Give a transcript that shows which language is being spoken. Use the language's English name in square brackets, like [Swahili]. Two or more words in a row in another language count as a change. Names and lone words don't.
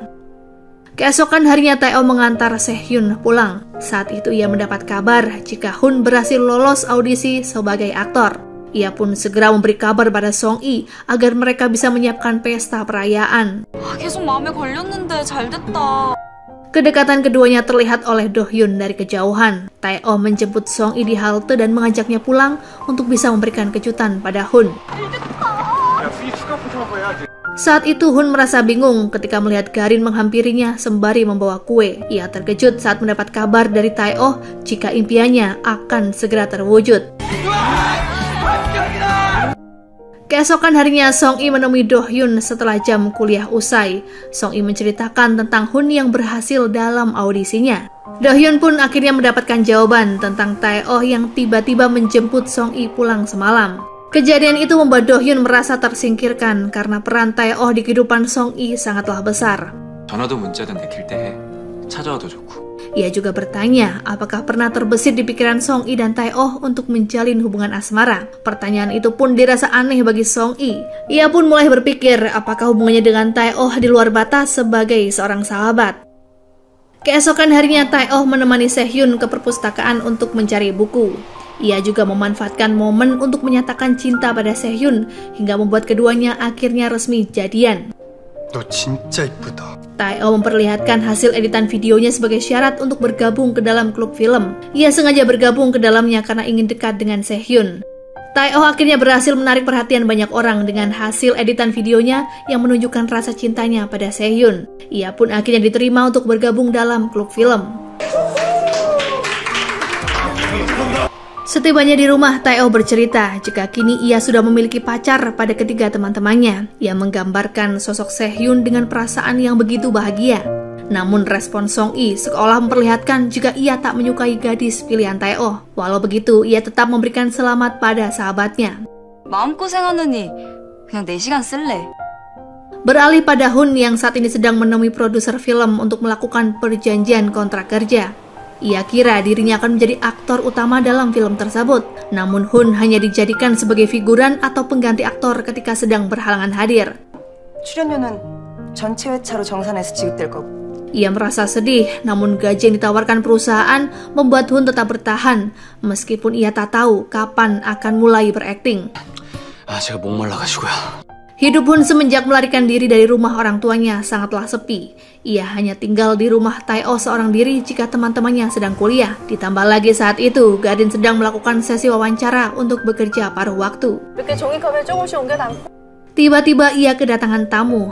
[Indonesian] Keesokan harinya Tae-oh mengantar Se-hyun pulang. Saat itu ia mendapat kabar jika Hun berhasil lolos audisi sebagai aktor. Ia pun segera memberi kabar pada Song Yi agar mereka bisa menyiapkan pesta perayaan. [Korean] 계속 마음에 걸렸는데 잘 됐다. [Indonesian] Kedekatan keduanya terlihat oleh Do Hyun dari kejauhan. Tae-oh menjemput Song Yi di halte dan mengajaknya pulang untuk bisa memberikan kejutan pada Hun. [Korean] 야, 수위 추가 포장하고 해야지. [Indonesian] Saat itu Hun merasa bingung ketika melihat Garin menghampirinya sembari membawa kue. Ia terkejut saat mendapat kabar dari Tae-oh jika impiannya akan segera terwujud. Keesokan harinya Song Yi menemui Do Hyun setelah jam kuliah usai. Song Yi menceritakan tentang Hun yang berhasil dalam audisinya. Do Hyun pun akhirnya mendapatkan jawaban tentang Tae-oh yang tiba-tiba menjemput Song Yi pulang semalam. Kejadian itu membuat Do Hyun merasa tersingkirkan karena peran Tae-oh di kehidupan Song Yi sangatlah besar. [Korean] 전화도 문자도 내킬 때 해. 찾아와도 좋고. [Indonesian] Ia juga bertanya apakah pernah terbesit di pikiran Song Yi dan Tae-oh untuk menjalin hubungan asmara. Pertanyaan itu pun dirasa aneh bagi Song Yi. Ia pun mulai berpikir apakah hubungannya dengan Tae-oh di luar batas sebagai seorang sahabat. Keesokan harinya Tae-oh menemani Se-hyun ke perpustakaan untuk mencari buku. Ia juga memanfaatkan momen untuk menyatakan cinta pada Se-hyun hingga membuat keduanya akhirnya resmi jadian. [Korean] 너 진짜 이쁘다. [Indonesian] Tae-oh memperlihatkan hasil editan videonya sebagai syarat untuk bergabung ke dalam klub film. Ia sengaja bergabung ke dalamnya karena ingin dekat dengan Se-hyun. Tae-oh akhirnya berhasil menarik perhatian banyak orang dengan hasil editan videonya yang menunjukkan rasa cintanya pada Se-hyun. Ia pun akhirnya diterima untuk bergabung dalam klub film. Setibanya di rumah, Tae-oh bercerita jika kini ia sudah memiliki pacar pada ketiga teman-temannya. Ia menggambarkan sosok Se-hyun dengan perasaan yang begitu bahagia. Namun respon Song Yi seolah memperlihatkan jika ia tak menyukai gadis pilihan Tae-oh. Walau begitu, ia tetap memberikan selamat pada sahabatnya. [Korean] 마음고생하느니 그냥 4시간 쓸래. [Indonesian] Beralih pada Hun yang saat ini sedang menemui produser film untuk melakukan perjanjian kontrak kerja. Ia kira dirinya akan menjadi aktor utama dalam film tersebut. Namun Hun hanya dijadikan sebagai figuran atau pengganti aktor ketika sedang berhalangan hadir. [Korean] 출연료는 전체 회차로 정산해서 지급될 거고. [Indonesian] Ia merasa sedih, namun gaji yang ditawarkan perusahaan membuat Hun tetap bertahan, meskipun ia tak tahu kapan akan mulai berakting. [Korean] 제가 목말라가지고요. [Indonesian] Hidup Hun semenjak melarikan diri dari rumah orang tuanya sangatlah sepi. Ia hanya tinggal di rumah Tae-oh seorang diri jika teman-temannya sedang kuliah. Ditambah lagi saat itu, Garin sedang melakukan sesi wawancara untuk bekerja paruh waktu. Tiba-tiba ia kedatangan tamu.